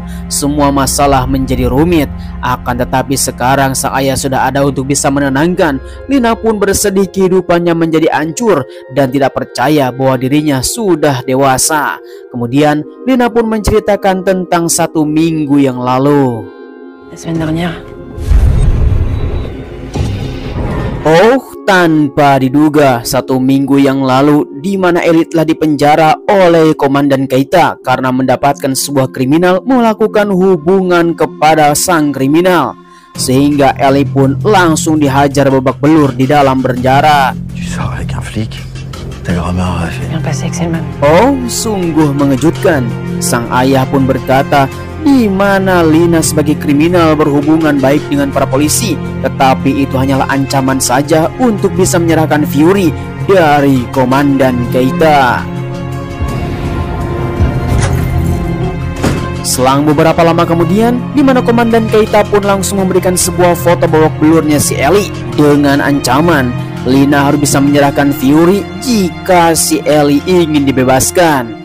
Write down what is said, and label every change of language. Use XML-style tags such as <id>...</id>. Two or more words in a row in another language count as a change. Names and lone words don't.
<id>Semua masalah menjadi rumit. Akan tetapi sekarang sang ayah sudah ada untuk bisa menenangkan. Lina pun bersedih kehidupannya menjadi hancur dan tidak percaya bahwa dirinya sudah dewasa. Kemudian Lina pun menceritakan tentang 1 minggu yang lalu.</id> <fr>La semaine dernière.</fr> <id>Tanpa diduga 1 minggu yang lalu, di mana Ellie telah dipenjara oleh Komandan Keita karena mendapatkan sebuah kriminal melakukan hubungan kepada sang kriminal, sehingga Ellie pun langsung dihajar babak belur di dalam penjara.</id> <fr>Tu sors avec un flic, ta grand-mère a fait. Bien passé avec Selma.</fr> <id>Sungguh mengejutkan. Sang ayah pun berkata, di mana Lina sebagai kriminal berhubungan baik dengan para polisi, tetapi itu hanyalah ancaman saja untuk bisa menyerahkan Fury dari Komandan Keita. Selang beberapa lama kemudian, di mana Komandan Keita pun langsung memberikan sebuah foto babak belurnya si Ellie dengan ancaman Lina harus bisa menyerahkan Fury jika si Ellie ingin dibebaskan.</id>